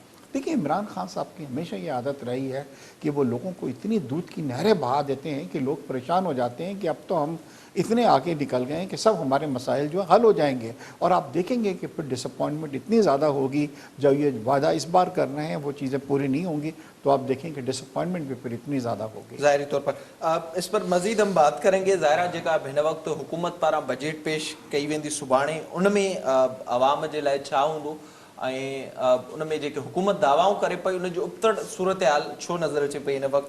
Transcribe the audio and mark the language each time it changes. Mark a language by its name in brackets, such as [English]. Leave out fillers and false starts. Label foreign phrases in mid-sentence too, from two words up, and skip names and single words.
[Urdu] دیکھیے عمران خان صاحب کی ہمیشہ یہ عادت رہی ہے کہ وہ لوگوں کو اتنی دودھ کی نہریں بہا دیتے ہیں کہ لوگ پریشان ہو جاتے ہیں کہ اب تو ہم اتنے آگے نکل گئے ہیں کہ سب ہمارے مسائل جو حل ہو جائیں گے. اور آپ دیکھیں گے کہ پھر ڈس اپوائنٹمنٹ اتنی زیادہ ہوگی, جب یہ وعدہ اس بار کر رہے ہیں وہ چیزیں پوری نہیں ہوں گی تو آپ دیکھیں کہ ڈس اپوائنٹمنٹ بھی پھر اتنی زیادہ ہوگی. ظاہری طور پر اس پر مزید ہم بات کریں گے. ظاہرہ جگہ [Sindhi] हिन वक़्तु हुकूमत पारां बजट पेश कई वेंदी सुभाणे, उन में आवाम जे लाइ छा हूंदो ऐं उन में जेके हुकूमत दावाऊं करे पई उन जो उबतड़ सूरत हाल छो नज़र अचे पई हिन वक़्तु.